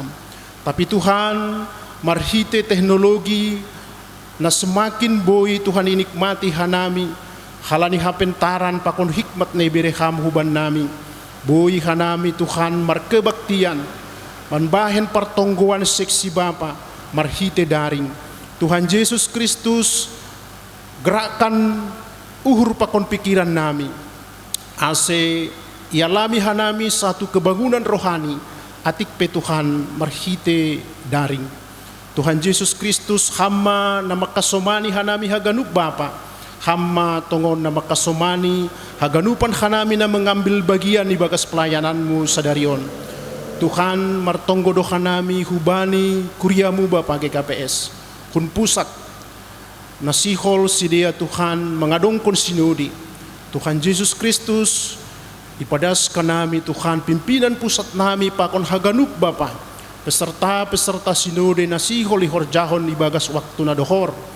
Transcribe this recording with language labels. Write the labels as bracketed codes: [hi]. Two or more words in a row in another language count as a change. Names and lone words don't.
[bts] Tapi Tuhan marhite teknologi na semakin boy Tuhan inikmati hanami, halani hapentaran pakon hikmat na ibireham huban nami, boy hanami Tuhan markebaktian, manbahen partongguan seksi Bapa, marhite daring. Tuhan Yesus Kristus, gerakan uhur pakon pikiran nami, ase ialami hanami [id] satu kebangunan rohani, [bts] atik pe Tuhan marhite daring. Tuhan Yesus Kristus, hama na makasomani hanami haganup Bapa, hama tongon na makasomani haganupan hanami na [id] mengambil bagian [bts] di bagas pelayananmu sadarion. Tuhan martonggodo hanami hubani kuriamu Bapa GKPS, kun pusat nasihol sidia Tuhan mengadongkon sinodi. Tuhan Yesus Kristus, ipadas kanami Tuhan pimpinan pusat nami pakon haganup Bapa, [id] peserta sinode [bts] nasihol ihorjahon ibagas waktu na dohor.